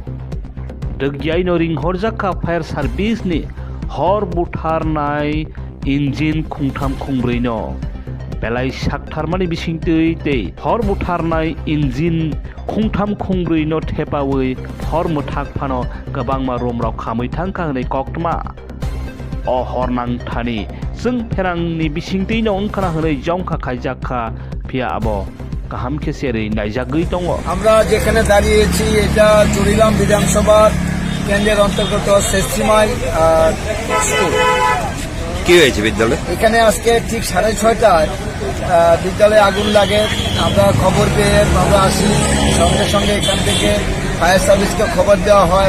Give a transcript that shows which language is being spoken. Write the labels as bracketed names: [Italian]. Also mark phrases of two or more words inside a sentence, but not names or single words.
[Kok Borok] Degyai no ringhorjakha [English] fire service [Kok Borok] ni hor butharnai engine khungtham khungbrui no belai saktharmani bisingtwi tei hor butharnai engine khungtham khungbrui no thepawi hor muthakphano gobangma romrok Khamwi Thaplachakha hwnwi Koktwma o Hor Nangkhani swngpherangni bisingtwi no wngkhana hwnwi jongkha khaijakha phiyaba kaham kheseri naijagui tongo [Bangla] আমরা যেখানে দাঁড়িয়েছি এটা চরিলাম বিধানসভার কেন্দ্রের অন্তর্গত চhechrimai স্কুল। কি হয়েছে বিদ্যালয়ে? এখানে আজকে ঠিক 6:30টায় বিদ্যালয়ে আগুন লাগে। আমরা খবর পেয়ে আমরা আসি, সঙ্গে সঙ্গে এখান থেকে [English] fire service [Bangla] খবর দেওয়া হয়।